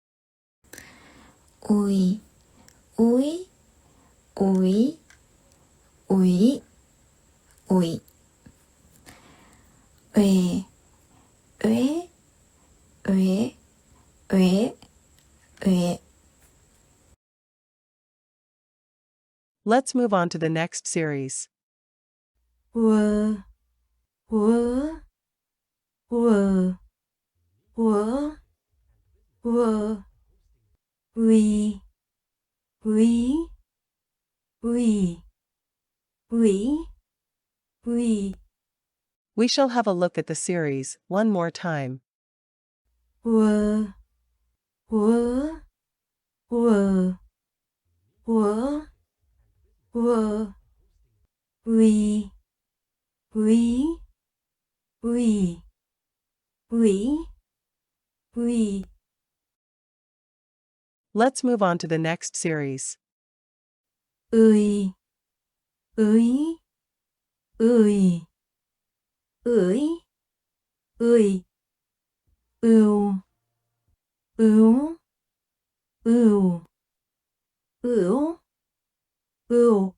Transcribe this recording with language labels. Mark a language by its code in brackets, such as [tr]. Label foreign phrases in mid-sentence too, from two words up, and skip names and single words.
[vi] ui, ui, ui, ui, ui. uế, uế, uế, uế, uế. [en] Let's move on to the next series. [vi] Ua, ua, ua, ua, ua. ui, ui, ui, ui, ui. [en] We shall have a look at the series one more time. [vi] ua, ua, ua, ua, ua. ui, ui, ui, ui, ui. [en] Let's move on to the next series. [vi] ui, ui, ui, ui, ui. ưu, ưu, ưu, ưu, ưu.